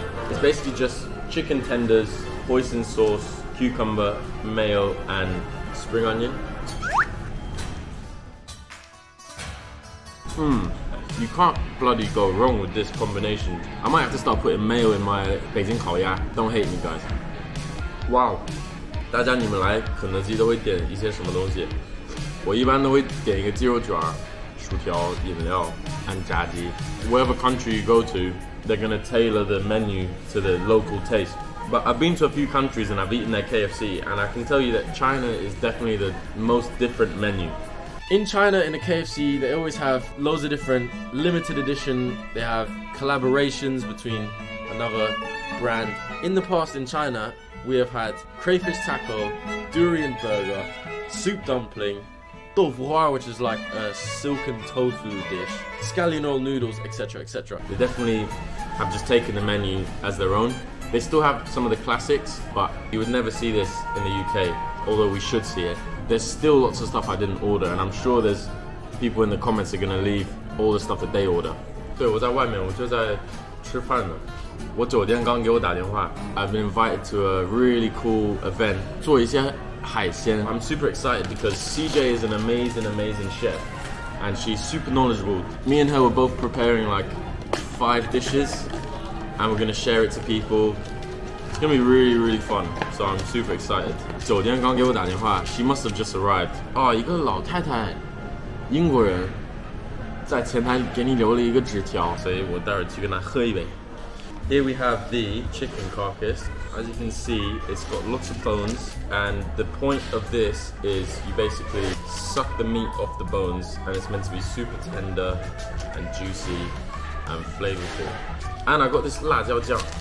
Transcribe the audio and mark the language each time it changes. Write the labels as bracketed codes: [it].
[en] It's basically just chicken tenders, hoisin sauce, cucumber, mayo, and spring onion. You can't bloody go wrong with this combination. I might have to start putting mayo in my Beijing 烤鸭. Don't hate me, guys. Wow. [zh] 大家你们来肯德基都会点一些什么东西？我一般都会点一个鸡肉卷、薯条、饮料 and 炸鸡. [en] Whatever country you go to, they're gonna tailor the menu to the local taste. But I've been to a few countries and I've eaten their KFC, and I can tell you that China is definitely the most different menu. In China, in the KFC, they always have loads of different limited edition. They have collaborations between another brand. In the past in China, we have had crayfish taco, durian burger, soup dumpling, tofu hua, which is like a silken tofu dish, scallion oil noodles, etc, etc. They definitely have just taken the menu as their own. They still have some of the classics, but you would never see this in the UK, although we should see it. There's still lots of stuff I didn't order, and I'm sure there's people in the comments are gonna leave all the stuff that they order. [zh] 对，我在外面，我就在吃饭呢。我酒店刚给我打电话。 [en] I've been invited to a really cool event. [zh] 做一些海鲜. [en] I'm super excited because CJ is an amazing chef, and she's super knowledgeable. Me and her were both preparing like 5 dishes, and we're gonna share it to people. It's gonna be really fun, so I'm super excited. [zh] 酒店刚给我打电话 [en] she must have just arrived. [zh] 一个老太太，英国人，在前台给你留了一个纸条，所以我待会儿去跟她喝一杯。 [en] Here we have the chicken carcass. As you can see, it's got lots of bones, and the point of this is you basically suck the meat off the bones, and it's meant to be super tender and juicy and flavorful. And I got this 辣椒酱。